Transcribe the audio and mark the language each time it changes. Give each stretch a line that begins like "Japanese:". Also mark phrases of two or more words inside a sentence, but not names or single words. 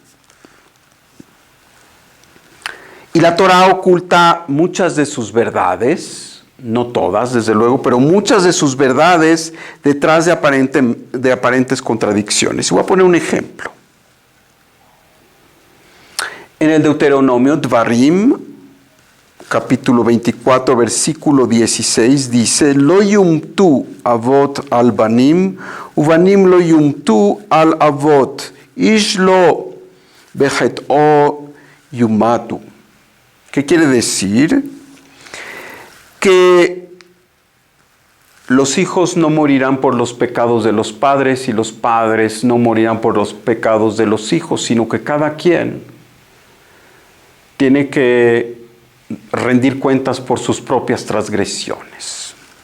Spanish: Y la Torá oculta muchas de sus verdades, no todas, desde luego, pero muchas de sus verdades detrás de aparentes contradicciones. Voy a poner un ejemplo. En el Deuteronomio, Dvarim, capítulo 24, versículo 16, dice:
Hebrew: לא יומתו אבות על בנים ובנים לא יומתו על אבות איש בחטאו יומתו.
Spanish: ¿Qué quiere decir? Que los hijos no morirán por los pecados de los padres y los padres no morirán por los pecados de los hijos, sino que cada quien tiene que rendir cuentas por sus propias transgresiones.